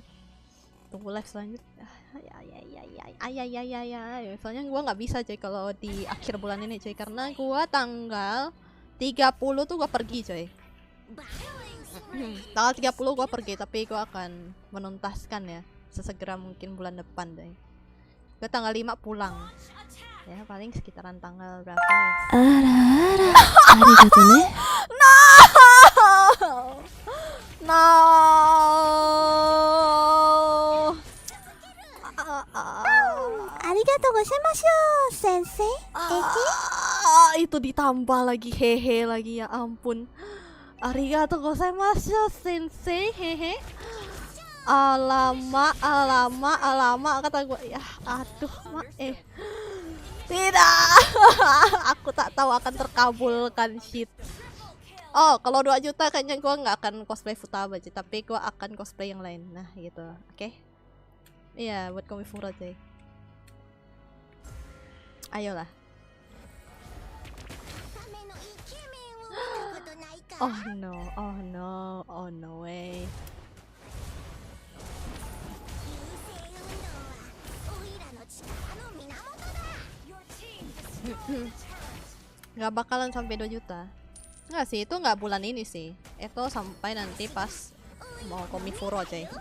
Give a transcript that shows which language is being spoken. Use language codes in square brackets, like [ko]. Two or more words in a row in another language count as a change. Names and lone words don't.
[id] Tunggu live selanjutnya. Soalnya gua nggak bisa coy kalau di akhir bulan ini coy, karena gua tanggal 30 tuh gua pergi coy. Tanggal 30 gua pergi, tapi gua akan menuntaskan ya sesegera mungkin bulan depan deh. Gua tanggal 5 pulang. Ya paling sekitaran tanggal berapa ya? [ja] あらあら、ありがとね。 No. ありがとうございます、先生. [id] Itu ditambah lagi hehe lagi, ya ampun. [ja] ありがとうございます先生, hehe. [id] Alamak kata gue. Ya aduh tidak. Aku tak tahu akan terkabulkan shit. Oh, kalau 2 juta kayaknya gue nggak akan cosplay Futaba aja, tapi gue akan cosplay yang lain. Nah gitu, oke? Iya, buat Komifura cuy. Ayolah. [en] Oh no way. [id] Nggak bakalan sampai 2 juta. Nggak sih, itu nggak bulan ini sih. Itu sampai nanti pas mau Komifuro coy.